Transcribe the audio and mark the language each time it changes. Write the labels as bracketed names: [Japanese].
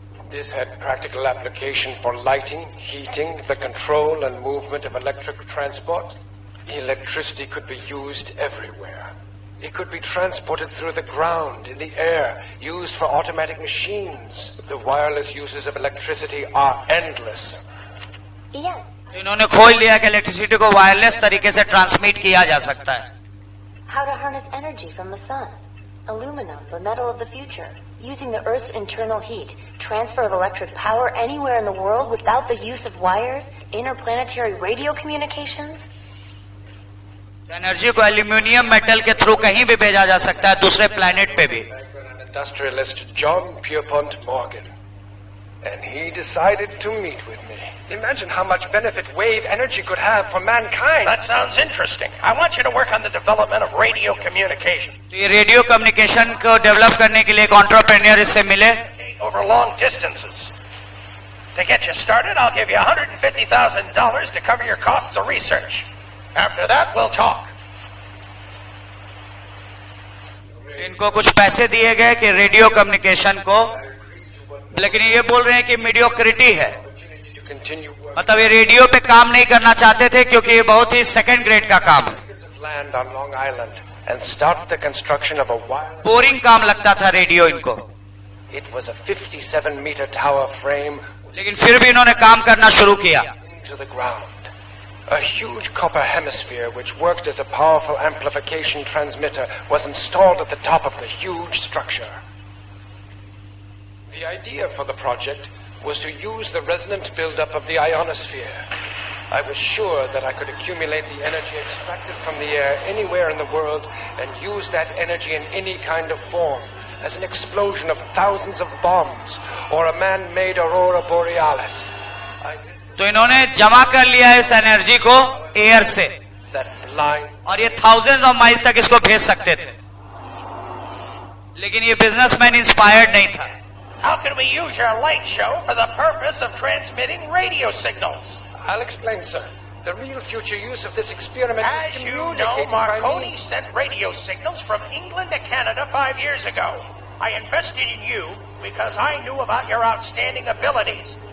[English] This had practical application for lighting, heating, the control and movement of electric transport. Electricity could be used everywhere. It could be transported through the ground, in the air, used for automatic machines. The wireless uses of electricity are endless. Yes. [Hindi] इन्होंने खोज लिया कि electricity को wireless तरीके से transmit किया जा सकता है। [English] How to harness energy from the sun. Aluminum, the metal of the future. Using the Earth's internal heat. Transfer of electric power anywhere in the world without the use of wires. Interplanetary radio communications. [Hindi] Energy को aluminium metal के through कहीं भी भेजा जा सकता है, दूसरे planet पे भी। [English] Industrialist John Pierpont Morgan. And he decided to meet with me. Imagine how much benefit wave energy could have for mankind. That sounds interesting. I want you to work on the development of radio communication. [Hindi] तो ये radio communication को develop करने के लिए एक entrepreneur इससे मिले। [English] Over long distances. To get you started, I'll give you $150,000 to cover your costs of research. After that, we'll talk. [Hindi] इनको कुछ पैसे दिए गए कि रेडियो कम्युनिकेशन को, लेकिन ये बोल रहे हैं कि मीडियोक्रिटी है, मतलब ये रेडियो पे काम नहीं करना चाहते थे क्योंकि ये बहुत ही सेकंड ग्रेड का काम है। [English] Land on Long Island and started the construction of a wireless. [Hindi] Boring काम लगता था रेडियो इनको, [English] It was a 57-meter tower frame [Hindi] लेकिन फिर भी इन्होंने काम करना शुरू किया। [English] into the ground. A huge copper hemisphere which worked as a powerful amplification transmitter was installed at the top of the huge structure. The idea for the project was to use the resonant buildup of the ionosphere. I was sure that I could accumulate the energy extracted from the air anywhere in the world and use that energy in any kind of form, as an explosion of thousands of bombs or a man-made aurora borealis. [Hindi] तो इन्होंने जमा कर लिया इस energy को air से, [English] That blind [Hindi] और ये थाउजेंड्स ऑफ माइल तक इसको भेज सकते थे, लेकिन ये बिजनेसमैन इंस्पायर्ड नहीं था। [English] How can we use your light show for the purpose of transmitting radio signals? I'll explain, sir. The real future use of this experiment is As you know, communicating by Marconi means. sent radio signals from England to Canada 5 years ago. I invested in you because I knew about your outstanding abilities.